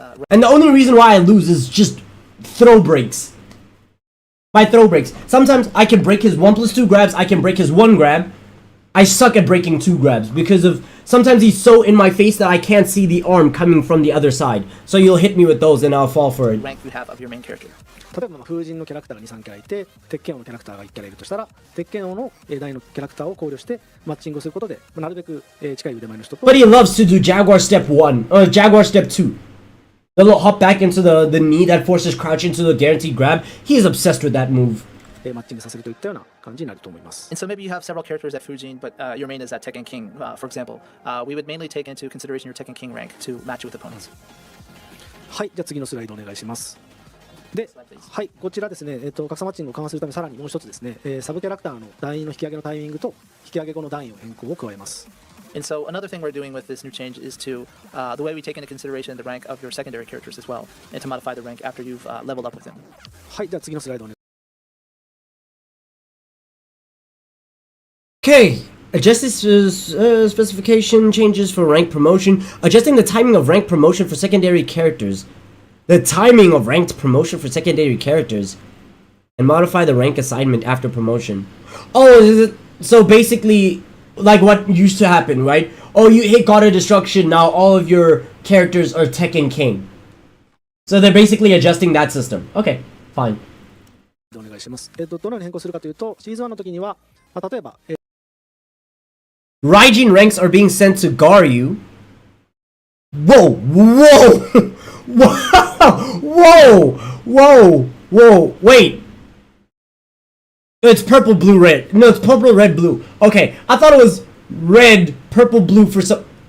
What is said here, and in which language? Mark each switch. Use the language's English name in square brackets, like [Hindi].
[English] And the only reason why I lose is just throw breaks. By throw breaks. Sometimes I can break his 1+2 grabs, I can break his 1 grab. I suck at breaking 2 grabs because of sometimes he's so in my face that I can't see the arm coming from the other side. So you'll hit me with those and I'll fall for it. Rank you have of your main character. [Japanese] 例えば風神のキャラクターが2、3キャラいて、鉄拳王のキャラクターが1キャラいるとしたら、鉄拳王の台のキャラクターを考慮してマッチングすることで、なるべく近い腕前の人と。 [English] But he loves to do Jaguar Step 1 or Jaguar Step 2. The little hop back into the knee that forces crouch into the guaranteed grab. He is obsessed with that move. [Japanese] マッチングさせるといったような感じになると思います。 [English] And so maybe you have several characters at Fujin, but your main is at Tekken King, for example. We would mainly take into consideration your Tekken King rank to match you with opponents. [Japanese] はい、じゃあ次のスライドお願いします。で、はい、こちらですね、格差マッチングを緩和するためさらにもう一つですね、サブキャラクターの段位の引き上げのタイミングと引き上げ後の段位の変更を加えます。 [English] And so another thing we're doing with this new change is to the way we take into consideration the rank of your secondary characters as well, and to modify the rank after you've leveled up with them. [Japanese] はい、じゃあ次のスライドお願いします。 [English] Okay, adjust this specification changes for rank promotion. Adjusting the timing of rank promotion for secondary characters. The timing of ranked promotion for secondary characters. And modify the rank assignment after promotion. Oh, so basically, like what used to happen, right? Oh, you hit God of Destruction, now all of your characters are Tekken King. So they're basically adjusting that system. Okay, fine. [Japanese] お願いします。どのように変更するかというと、シーズン1の時には、例えば、 [English] Raijin ranks are being sent to Garyu. Whoa, whoa, whoa, whoa, whoa, wait. It's purple, blue, red. No, it's purple, red, blue. Okay, I thought it was red, purple, blue for some...